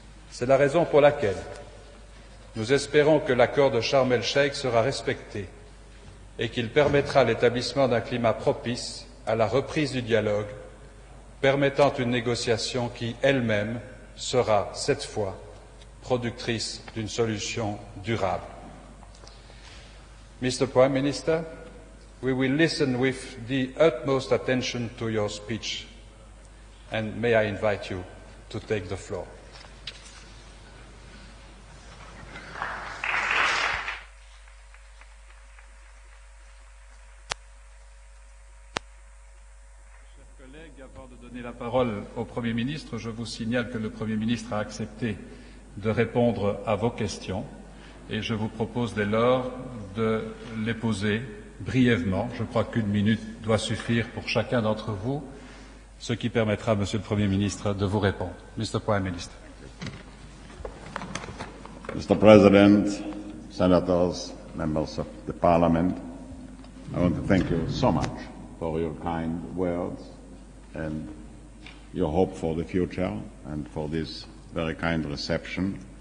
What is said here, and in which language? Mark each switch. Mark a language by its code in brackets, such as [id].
[fr] C'est la raison pour laquelle nous espérons que l'accord de Charm-El-Cheikh sera respecté et qu'il permettra l'établissement d'un climat propice à la reprise du dialogue, permettant une négociation qui, elle-même, sera, cette fois, productrice d'une solution durable. [en] Mr. Prime Minister, we will listen with the utmost attention to your speech, and may I invite you to take the floor. [fr] Chers collègues, avant de donner la parole au Premier ministre, je vous signale que le Premier ministre a accepté de répondre à vos questions et je vous propose dès lors de les poser brièvement. Je crois qu'une minute doit suffire pour chacun d'entre vous, ce qui permettra, Monsieur le Premier ministre, de vous répondre. [en] Mr. Prime Minister. Mr. President, Senators, members of the Parliament, I want to thank you so much for your kind words and your hope for the future and for this very kind reception.